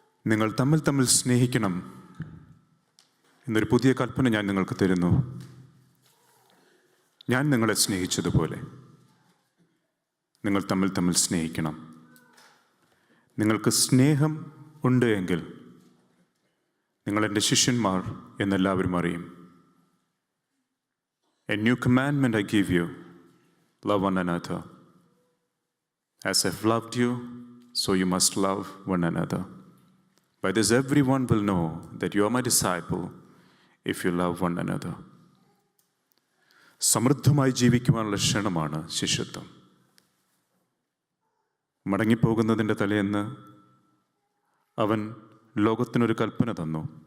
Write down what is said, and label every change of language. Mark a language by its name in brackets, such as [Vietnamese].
[Malayalam] നിങ്ങൾ തമ്മിൽ തമ്മിൽ സ്നേഹിക്കണം എന്നൊരു പുതിയ കൽപ്പന ഞാൻ നിങ്ങൾക്ക് തരുന്നു. ഞാൻ നിങ്ങളെ സ്നേഹിച്ചതുപോലെ നിങ്ങൾ തമ്മിൽ തമ്മിൽ സ്നേഹിക്കണം. നിങ്ങൾക്ക് സ്നേഹം ഉണ്ട് എങ്കിൽ നിങ്ങളെൻ്റെ ശിഷ്യന്മാർ എന്നെല്ലാവരും അറിയും. [English] A new commandment I give you, love one another. As I've loved you, so you must love one another. By this everyone will know that you are my disciple, if you love one another. [Malayalam] സമൃദ്ധമായി ജീവിക്കുവാനുള്ള ക്ഷണമാണ് ശിഷ്യത്വം. മടങ്ങിപ്പോകുന്നതിൻ്റെ തലേന്ന് അവൻ ലോകത്തിനൊരു കൽപ്പന തന്നു.